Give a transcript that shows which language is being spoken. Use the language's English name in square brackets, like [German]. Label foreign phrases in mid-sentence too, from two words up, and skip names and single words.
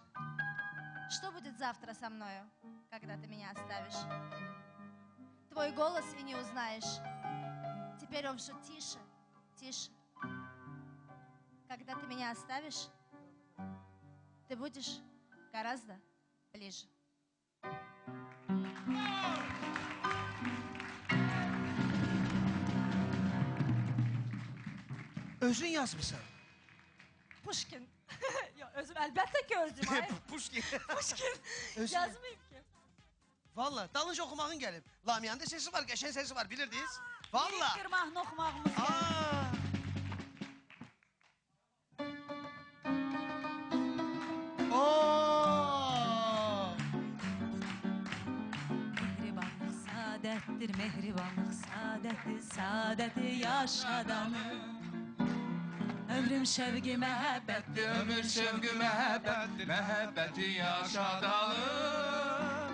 [Russian] Что будет завтра со мною, когда ты меня оставишь? Твой голос и не узнаешь. Теперь он все тише, тише. Когда ты меня оставишь, ты будешь гораздо ближе. [Azerbaijani] Özün yazmışsan. Pushkin. Ya özüm əlbəttə ki özüm. Ay. Pushkin. Pushkin. Özün- Yazmayayım ki. Valla dalınca oxumağın gəlib. Lamiyanın da sesi var, qəşəng sesi var, bilirdiniz? Valla. Bir mahnı oxumağımız Aa. Oo. Mehribanlıq saadətdir, mehribanlıq saadətdir, saadəti yaşadanım. Ömrüm şevqi məhəbbətdir, Ömür şevqi məhəbbətdir, məhəbbəti yaşadalım.